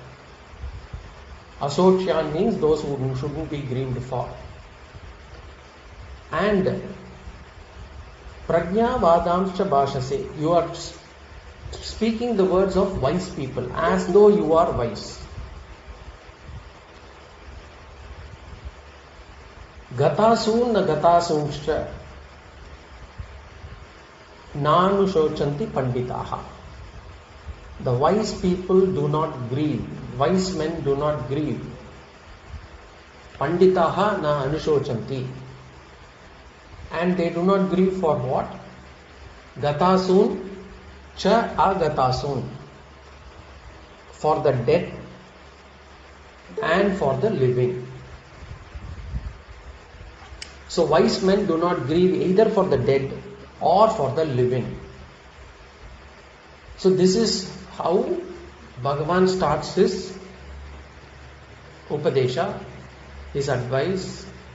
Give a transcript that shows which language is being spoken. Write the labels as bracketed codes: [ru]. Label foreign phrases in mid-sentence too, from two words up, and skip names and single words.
[en] Asocyan means those who shouldn't be grieved for. [sa] And प्रज्ञावादांश भाषसे. [en] You are speaking the words of wise people as though you are wise. [sa] गतासून् न गतासूंश्च नानुशोचन्ति पण्डिताः. [en] The wise people do not grieve. Wise men do not grieve. [sa] पण्डिताः न अनुशोचन्ति. [en] And they do not grieve for what? [sa] गतासून् च अगतासून्. [en] For the dead and for the living. So wise men do not grieve either for the dead or for the living. So this is how Bhagavan starts his Upadesha, his advice.